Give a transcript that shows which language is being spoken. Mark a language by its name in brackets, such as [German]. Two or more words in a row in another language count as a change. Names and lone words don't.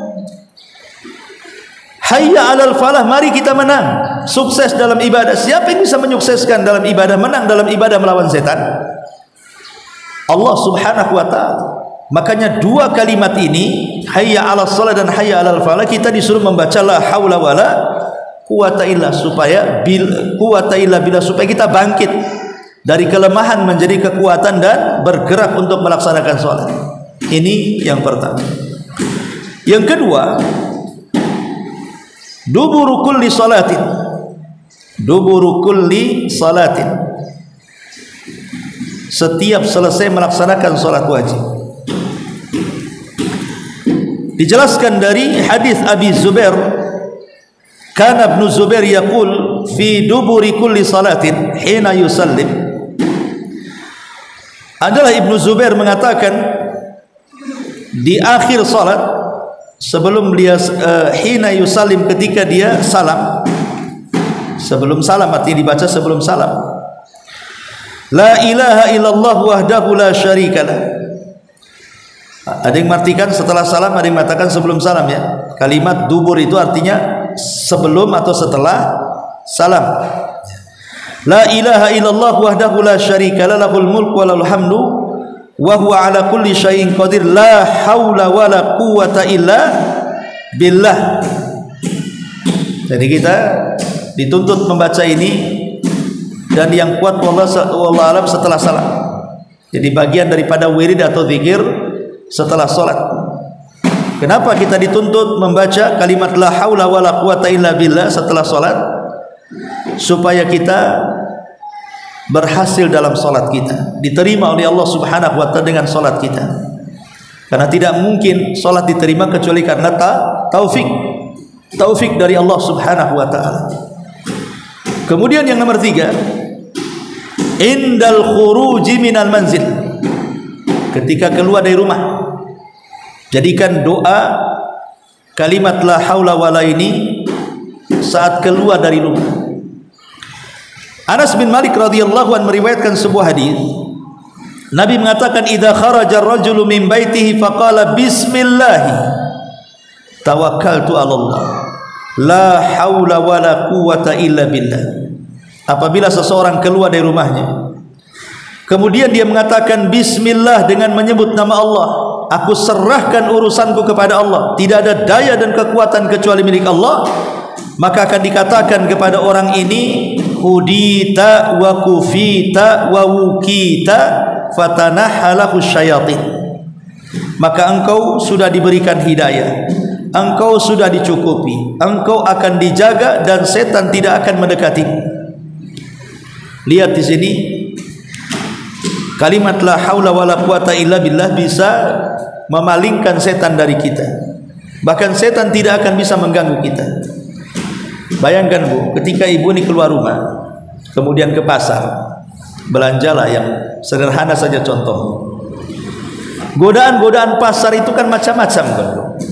[Arabic] حي على الفلاح, [Indonesian] mari kita menang, sukses dalam ibadah. Siapa yang bisa menyukseskan dalam ibadah, menang dalam ibadah melawan setan? [Arabic] الله سبحانه وتعالى. [Indonesian] Makanya dua kalimat ini, [Arabic] حي على الصلاة [Indonesian] dan [Arabic] حي على الفلاح, [Indonesian] kita disuruh membaca [Arabic] لا حول ولا قوة إلا [Indonesian] supaya supaya kita bangkit dari kelemahan menjadi kekuatan dan bergerak untuk melaksanakan salat. Ini yang pertama. Yang kedua, [Arabic] دبر كل صلاة، دبر كل صلاة, [Indonesian] setiap selesai melaksanakan salat wajib. Dijelaskan dari hadis Abi Zubair, [Arabic] كان ابن الزبير يقول في دبر كل صلاة حين يسلم. [Indonesian] Adalah Ibnu Zubair mengatakan di akhir salat, sebelum dia [Arabic] حين يسلم, [Indonesian] ketika dia salam, sebelum salam, artinya dibaca sebelum salam, [Arabic] لا إله إلا الله وحده لا شريك له. [Indonesian] Ada yang mengartikan setelah salam, ada yang mengatakan sebelum salam ya. Kalimat dubur itu artinya sebelum atau setelah salam. [Arabic] لا إله إلا الله وحده لا شريك له له الملك وله الحمد وهو على كل شيء قدير لا حول ولا قوة إلا بالله. [Indonesian] Jadi kita dituntut membaca ini, dan yang kuat [Arabic] والله أعلم [Indonesian] setelah salam. Jadi bagian daripada wirid atau zikir setelah solat. Kenapa kita dituntut membaca kalimat [Arabic] لا حول ولا قوة إلا بالله [Indonesian] setelah solat? Supaya kita berhasil dalam solat kita, diterima oleh [Arabic] الله سبحانه وتعالى [Indonesian] dengan solat kita. Karena tidak mungkin solat diterima kecuali karena taufik dari [Arabic] الله سبحانه وتعالى. [Indonesian] Kemudian yang nomor 3, [Arabic] عند الخروج من المنزل, [Indonesian] ketika keluar dari rumah, jadikan doa kalimat [Arabic] لا حول ولا [Indonesian] ini saat keluar dari rumah. Anas bin Malik [Arabic] رضي الله عنه [Indonesian] meriwayatkan sebuah hadis. Nabi mengatakan, [Arabic] إذا خرج الرجل من بيته فقال بسم الله توكلت على الله لا حول ولا قوة إلا بالله. [Indonesian] Apabila seseorang keluar dari rumahnya, kemudian dia mengatakan bismillah dengan menyebut nama Allah, aku serahkan urusanku kepada Allah, tidak ada daya dan kekuatan kecuali milik Allah, maka akan dikatakan kepada orang ini, [Arabic] هديت وكفيت ووقيت فتنحى له الشياطين, [Indonesian] maka engkau sudah diberikan hidayah, engkau sudah dicukupi, engkau akan dijaga dan setan tidak akan mendekati. Lihat di sini, kalimat [Arabic] لا حول ولا قوة إلا بالله [Indonesian] bisa memalingkan setan dari kita. Bahkan setan tidak akan bisa mengganggu kita. Bayangkan Bu, ketika ibu ini keluar rumah, kemudian ke pasar, belanjalah yang sederhana saja contoh. Godaan-godaan pasar itu kan macam-macam kan Bu.